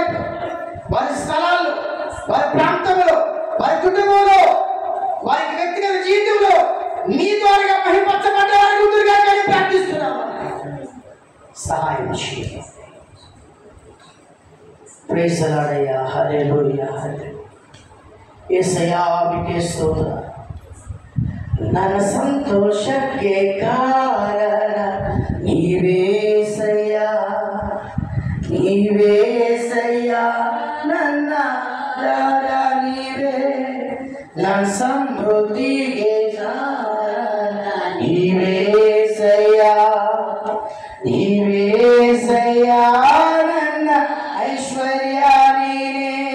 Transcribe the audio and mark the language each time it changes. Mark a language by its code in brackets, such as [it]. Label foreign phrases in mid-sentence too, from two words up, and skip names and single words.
[te] వారి స్థలాల్లో, వారి ప్రాంతంలో, వారి కుటుంబంలో, వారి వ్యక్తిగత జీవితంలో నీ ద్వారా మహిమపరచబడ్డ వారి కుదురుగా కానీ ప్రార్థిస్తున్నాము. సహాయం చేయండి. [en] Praise the Lord. [te] హల్లెలూయా. యేసయ్యా మీకే స్తోత్రం. [kn] ನನ್ನ ಸಂತೋಷಕ್ಕೆ ಕಾರಣ ನೀವೇಸಯ್ಯ, ನೀವೇಸಯ್ಯ, ನನ್ನ ದಾರ ನೀವೇ, ನನ್ನ ಸಮೃದ್ಧಿಗೆ ಕಾರಣ ನೀವೇಸಯ್ಯ, ನೀವೇಸಯ್ಯ, ನನ್ನ ಐಶ್ವರ್ಯ ನೀನೇ,